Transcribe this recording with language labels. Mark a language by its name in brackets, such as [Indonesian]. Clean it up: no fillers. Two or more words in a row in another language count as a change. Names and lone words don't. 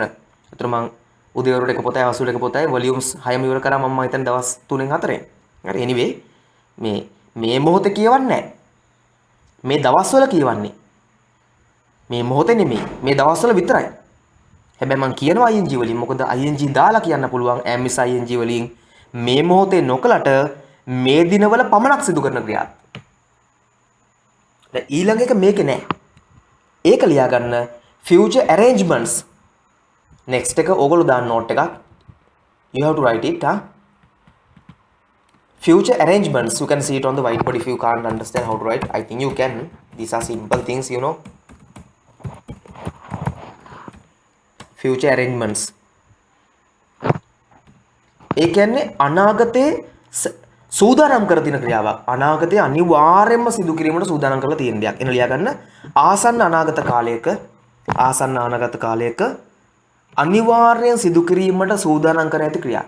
[Sinhala] ඒතර මම උදේවරුට එක පොතයි අවසුල එක පොතයි වොලියුම්ස් 6ම ඉවර කරා මම හිතන්නේ දවස් 3න් 4න්. හරි anyway මේ මොහොතේ කියවන්නේ නැහැ. මේ දවස්වල කියවන්නේ. මේ මොහොතේ නෙමෙයි. මේ දවස්වල විතරයි. හැබැයි මම කියනවා ing වලින්. මොකද ing දාලා කියන්න පුළුවන් [English] am is ing [Sinhala] වලින් මේ මොහොතේ නොකලට මේ දිනවල පමණක් සිදු කරන ක්‍රියාවක්. දැන් ඊළඟ එක මේකේ නෑ. ඒක ලියා ගන්න [English] future arrangements. [Sinhala] next එක ඕගොල්ලෝ දාන්න note එකක්. [English] You have to write it. Future arrangements. You can see it on the whiteboard if you can't understand how to write. I think you can. These are simple things, you know. Future arrangements. [Sinhala] ඒ කියන්නේ අනාගතයේ සූදානම් කර තියෙන ක්‍රියාවක්. අනාගතයේ අනිවාර්යයෙන්ම සිදු කිරීමට සූදානම් කරලා තියෙන දෙයක්. එන ලියා ගන්න ආසන්න අනාගත කාලයක අනිවාර්යෙන් සිදු කිරීමට සූදානම් කර ඇති ක්‍රියා.